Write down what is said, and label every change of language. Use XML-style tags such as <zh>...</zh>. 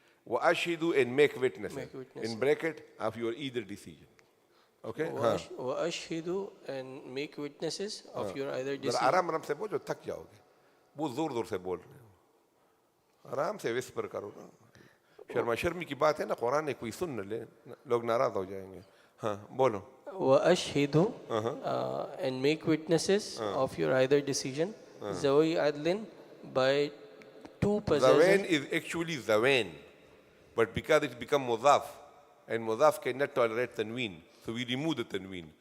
<ar>وَأَشْهِدُوا</ar> <en>and make witnesses. Make witnesses. In bracket, of your either decision. Okay?</en> <ar>وأشهدوا</ar> <en>and make witnesses of your either decision.</en> <hi>आराम आराम से बोलो, थक जाओगे. बहुत जोर जोर से बोल रहे हो. आराम से विस्पर करो ना. शर्मा शर्मी की बात है ना, कुरान है, कोई सुन न ले, लोग नाराज हो जाएंगे. हाँ, बोलो.</hi> <ar>وأشهدوا</ar> <en>and make witnesses of your either decision</en> <ar>ذوي عدل,</ar> <en>by two possessors. Zawain is actually zawain, but because it's become mudaf, and mudaf cannot tolerate tanween, so we remove the tanween.</en>